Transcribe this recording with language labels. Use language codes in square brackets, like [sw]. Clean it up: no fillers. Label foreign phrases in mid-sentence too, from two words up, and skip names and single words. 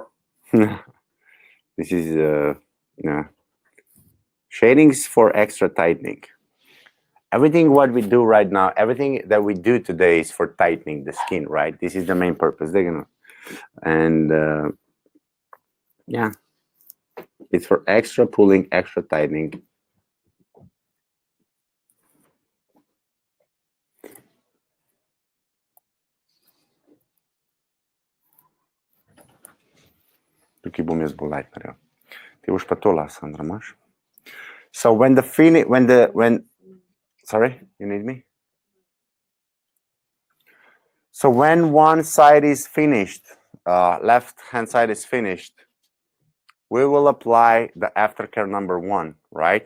[en] This is shading is for extra tightening. Everything what we do right now, everything that we do today is for tightening the skin, right? This is the main purpose. And yeah, it's for extra pulling, extra tightening. [sl] Tukaj bom jaz bolj light naredil. Ti boš pa to, Sandra, imaš? [en] So sorry, you need me? So when one side is finished, left hand side is finished, we will apply the Aftercare number 1, right?